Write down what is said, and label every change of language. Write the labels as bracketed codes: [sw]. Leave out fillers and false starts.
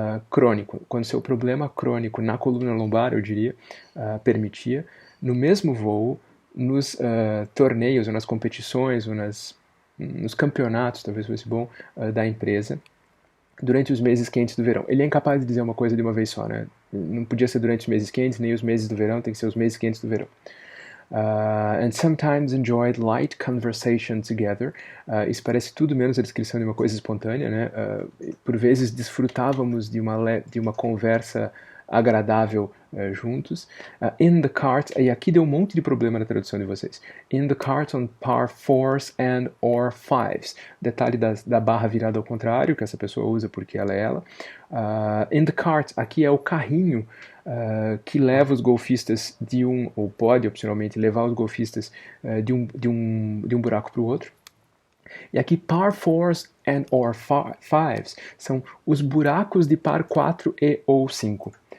[pt] Crônico, quando seu problema crônico na coluna lombar, eu diria, permitia, no mesmo voo, nos torneios, ou nas competições, ou nos campeonatos, talvez fosse bom, da empresa, durante os meses quentes do verão. Ele é incapaz de dizer uma coisa de uma vez só, né? Não podia ser durante os meses quentes, nem os meses do verão, tem que ser os meses quentes do verão. [en] And sometimes enjoyed light conversation together. [pt] Isso parece tudo menos a descrição de uma coisa espontânea, né? Por vezes desfrutávamos de uma conversa agradável juntos. [en] In the cart, [pt] e aqui deu um monte de problema na tradução de vocês. [en] In the cart on par 4s and or 5s. [pt] Detalhe da barra virada ao contrário, que essa pessoa usa porque ela é ela. [en] In the cart, [pt] aqui é o carrinho que leva os golfistas ou pode opcionalmente levar os golfistas de um buraco para o outro. E aqui [en] par 4s and or 5s [pt] são os buracos de par 4 e ou 5.